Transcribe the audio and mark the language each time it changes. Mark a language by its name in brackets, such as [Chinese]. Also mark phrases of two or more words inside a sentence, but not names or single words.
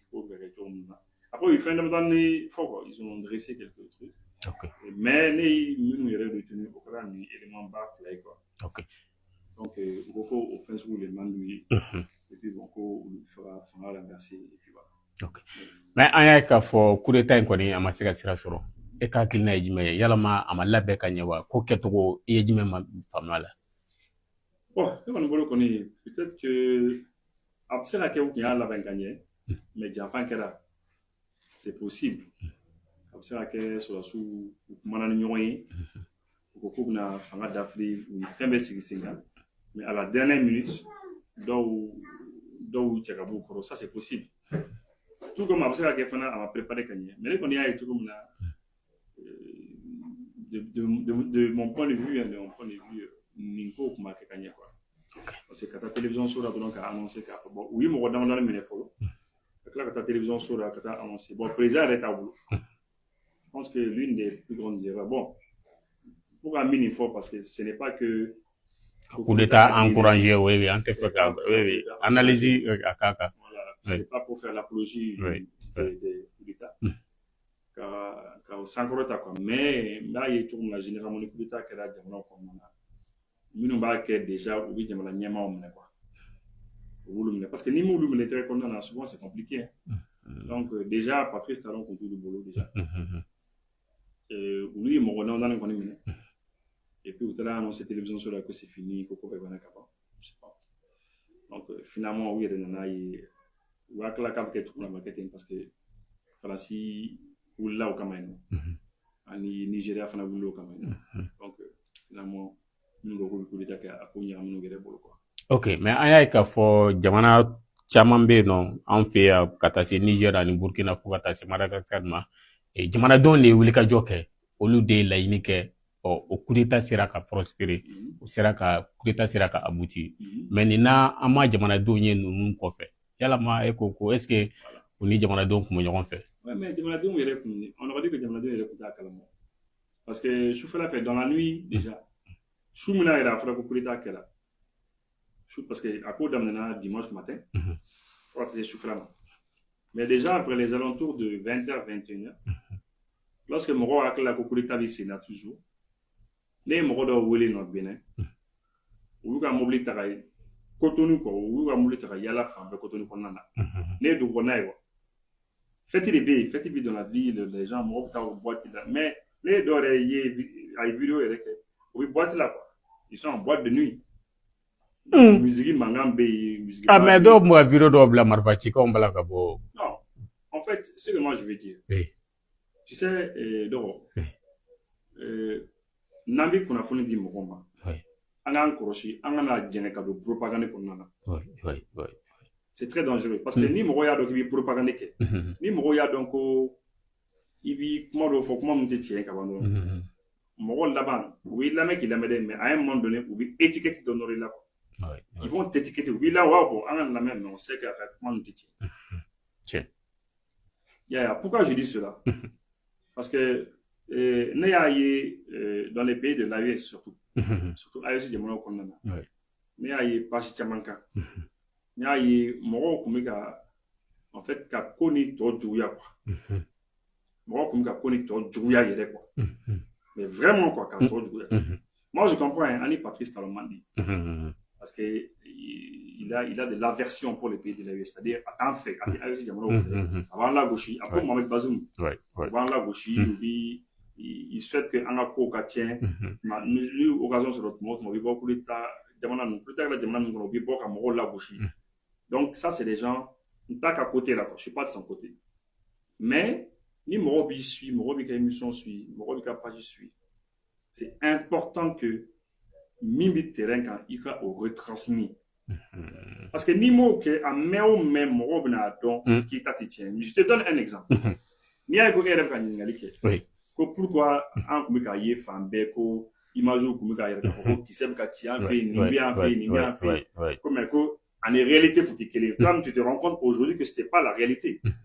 [French] Après ils ils ont dressé quelques trucs. Okay. Mais nous avons retenu aucun élément bas quoi. Okay. Donc au fin où les mandouilles. Et puis bon, on fera remplacer et puis voilà. Ok. [Bambara] Mais an y'a k'a fɔ [French] coup d'état [Bambara] in kɔni a ma se ka sira sɔrɔ e ka hakilina ye jumɛn ye yalama a ma labɛn ka ɲɛ wa ko kɛcogo i ye jumɛn ma faamuya la? Bon ne kɔni bolo kɔni [French] peut-être que [Bambara] a bɛ se ka kɛ u kun y'a labɛn ka ɲɛ mais janfan kɛra [French] c'est possible [Bambara] a bɛ se ka kɛ sɔrɔsiw u kumana ni ɲɔgɔn ye u ko k'u bɛna fanga dafiri u ye fɛn bɛɛ sigi sen kan [French] mais à la dernière minute [Bambara] dɔw cɛ ka b'u kɔrɔ [French] ça c'est possible. Tout comme [Bambara] a bɛ se ka kɛ fana a ma préparé ka ɲɛ mais ne kɔni y'a ye cogo min na de [French] mon point de vue [Bambara] nin ko kuma kɛ ka ɲɛ [French] quoi parce que [Bambara] ka taa télévision so la dɔrɔn ka annoncer k'a fɔ bon u ye mɔgɔ damadɔni minɛ fɔlɔ ka tila ka taa télévision so la ka taa annoncer bon président yɛrɛ t'a bolo [French] je pense que l'une des plus grandes erreurs bon pour [Bambara] ka min nin fɔ [French] parce que ce n'est pas que coup d'état encouragé oui [Bambara] an tɛ fɛ ka analyse a k'a kan. [French] C'est pas pour faire l'apologie de coup d'état. Car au [Bambara] sankɔrɔta [French] quoi mais [Bambara] n'a ye cogo min na généralement ni [French] coup d'état [Bambara] kɛra jamana kɔnɔna na minnu b'a kɛ déjà u bɛ jamana ɲɛmaaw minɛ quoi u b'olu minɛ [French] parce que [Bambara] ni m'olu minɛ tɛgɛ kɔnɔna na [French] souvent c'est compliqué donc déjà [Bambara] Patrice Talon kun t'olu bolo déjà olu ye mɔgɔ damadɔni kɔni minɛ [French] et puis [Bambara] u taara annoncer télévision so la [French] que c'est fini [Bambara] ko ko bɛɛ banna ka ban [French] je sais pas donc finalement [Bambara] u yɛrɛ nana ye u hakilila k'a bɛ kɛ cogo min na a ma kɛ ten [French] parce que [Bambara] Faransi wulila o kama yen nɔ ani Nigeria fana wulilo kama [French] donc finalement nous [Bambara] ko [French] coup d'état [Bambara] ka ko ñam gere bolo quoi. Ok, mais an y'a ye k'a fɔ jamana caman bɛ yen nɔ an fɛ yan ka taa se Niger ani Burkina fo ka taa se Madagascar ma jamanadenw de ye wulikajɔ kɛ olu de ye laɲini kɛ o [French] coup d'état [Bambara] sera ka prospérer o sera ka [French] coup d'état [Bambara] sera ka aboutir mais nin na an ma jamanadenw ye ninnu kɔfɛ yalama e ko [French] est ce que [Bambara] o ni jamanadenw kun bɛ ɲɔgɔn fɛ. [French] Ouais, mais [Bambara] jamanadenw yɛrɛ kun [French] on aurait dit que [Bambara] jamanadenw yɛrɛ kun t'a kalama [French] parce que [Bambara] sufɛla fɛ [French] dans la nuit déjà [Bambara] su mina yɛrɛ a fɔra ko [French] coup d'état [Bambara] kɛra [French] parce que [Bambara] à ko daminɛna [French] dimanche matin [Bambara] fo ka taa se sufɛla ma [French] mais déjà après les alentours de 20h 21h lorsque [Bambara] mɔgɔw hakili la ko [French] coup d'état [Bambara] bɛ sen na toujours ne ye mɔgɔ dɔw wele nɔ Benin u y'u ka mobili ta ka Cotonou quoi u y'u ka mobili ta ka yala fan bɛɛ Cotonou kɔnɔna na ne ye dugu kɔnɔna ye quoi fête de bɛ yen fête bɛ [French] dans la ville les gens [Bambara] mɔgɔw bɛ taa o boîte la mais ne ye dɔw yɛrɛ ye a ye vidéo yɛrɛ kɛ u bɛ boîte la [French] quoi ils sont en boîte de nuit. [Bambara] Musique mangan bɛ yen musique. [French] Ah mais [Bambara] dɔw tun bɛ ka vidéo dɔw bila marifacikaw bala ka bɔ. [French] Non en fait ce que moi je veux dire. Oui. Tu sais [Bambara] dɔgɔ n'an bɛ kunnafoni di mɔgɔw ma. An k'an kɔlɔsi an kana jɛnɛ ka don propagande kɔnɔna na. [French] C'est très dangereux parce que [Bambara] ni mɔgɔ y'a dɔn k'i bɛ propagande kɛ ni mɔgɔ y'a dɔn ko i bɛ kuma dɔw fɔ kuma min tɛ tiɲɛ ka ban dɔrɔn mɔgɔ laban u b'i lamɛn k'i lamɛn dɛ [French] mais à un moment donné [Bambara] u bɛ étiquette dɔ nɔrɔ i la quoi. [French] Ils vont t'étiqueter [Bambara] u b'i la wa bon an ka lamɛn [French] mais on sait que [Bambara] a ka kuma ninnu tɛ tiɲɛ. Yaya [French] pourquoi je dis cela parce que [Bambara] ne y'a ye [French] dans les pays de l'AES surtout [Bambara] AES jamanaw kɔnɔna na ne y'a ye baasi caman kan. N y'a ye mɔgɔw tun bɛ ka [French] en fait [Bambara] ka ko ni tɔ juguya quoi mɔgɔw tun bɛ ka ko ni tɔ juguya yɛrɛ [French] quoi mais vraiment quoi [Bambara] ka tɔ juguya [French] moi je comprends [Bambara] ani Patrice Talon man di [French] parce que il a de l'aversion pour les pays de l'AES c'est-à-dire [Bambara] a t'an fɛ a tɛ AES jamanaw fɛ a b'an lagosi a ko Mohamed Bazoum a b'an lagosi u bi [French] il souhaite que [Bambara] an ka kow ka tiɲɛ ni occasion sɔrɔ tuma o tuma u bɛ bɔ coup d'état jamana ninnu coup d'état kɛra jamana ninnu kɔnɔ u bɛ bɔ ka mɔgɔw lagosi. [French] Donc ça c'est des gens pas qu'à côté là quoi. Je suis pas de son côté mais [Bambara] ni mɔgɔw b'i suit mɔgɔw b'i ka émission suit mɔgɔw b'i ka page suit [French] c'est important que [Bambara] min bɛ terrain kan i ka o retransmis parce que n'i m'o kɛ a mɛn o mɛn mɔgɔw bɛna dɔn k'i ta tɛ tiɲɛ. [French] Je te donne un exemple [Bambara] n'i y'a ye ko e yɛrɛ bɛ ka ɲininkali kɛ ko pourquoi an tun bɛ k'a ye fan bɛɛ ko image tun bɛ k'a yɛrɛ k'a fɔ ko kisɛ bɛ ka ci an fɛ yen nin bɛ an fɛ yen nin bɛ an fɛ yen ko mais ko [French] en réalité [Bambara] pour te kelen [French] toi tu te rends compte aujourd'hui que c'était pas la réalité.